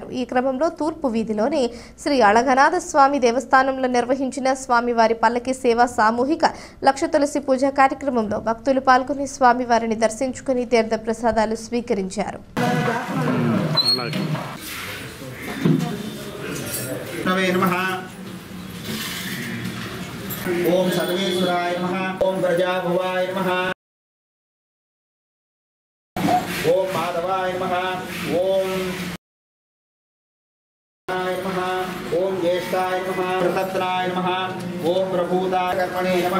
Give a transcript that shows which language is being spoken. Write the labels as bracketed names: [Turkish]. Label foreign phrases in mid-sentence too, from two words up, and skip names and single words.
[Telugu] ఈ క్రమంలో తూర్పు వీధిలోని శ్రీ అళగనాథ స్వామి దేవస్థానంలో నిర్వహించిన స్వామివారి పల్లకి సేవ, సామూహిక లక్ష తులసి పూజ కార్యక్రమంలో భక్తులు పాల్గొని స్వామివారిని దర్శించుకుని తీర్థ ప్రసాదాలు స్వీకరించారు. [Sanskrit] नमः ओम सर्वेश्वराय नमः ओम प्रजाभुवाय नमः ओम माधवाय नमः ओम नमः ओम ज्येष्ठाय नमः प्रसत्राय नमः ओम प्रभूताय कर्मणे नमः